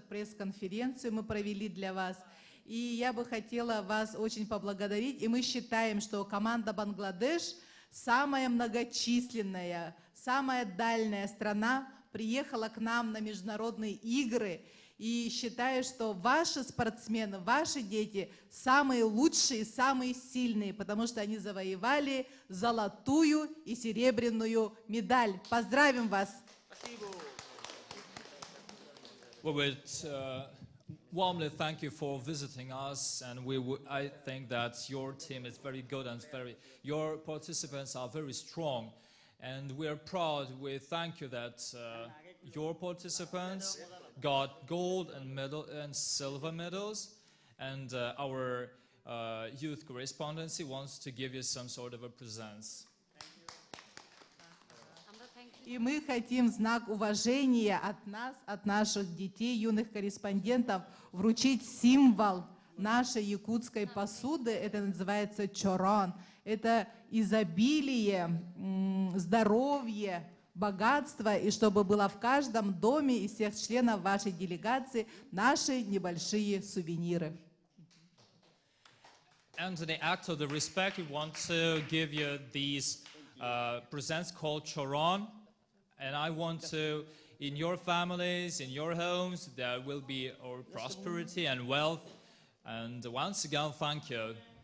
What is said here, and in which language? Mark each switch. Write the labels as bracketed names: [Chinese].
[Russian] Пресс-конференцию мы провели для вас. И я бы хотела вас очень поблагодарить. И мы считаем, что команда Бангладеш самая многочисленная, самая дальняя страна, приехала к нам на международные игры. И считаю, что ваши спортсмены, ваши дети самые лучшие, самые сильные, потому что они завоевали золотую и серебряную медаль. Поздравим вас! [English] We would warmly thank you for visiting us, and I think that your team is very good and your participants are very strong, and we are proud. We thank you that your participants got gold and silver medals, and our youth correspondency wants to give you some sort of a present. [Russian] И мы хотим в знак уважения от нас, от наших детей, юных корреспондентов, вручить символ нашей якутской посуды. Это называется чорон. Это изобилие, здоровье, богатство, и чтобы было в каждом доме из всех членов вашей делегации наши небольшие сувениры. [English] And in the act of the respect, we want to give you these presents called choron. And I want to, in your families, in your homes, there will be our prosperity and wealth. And once again, thank you.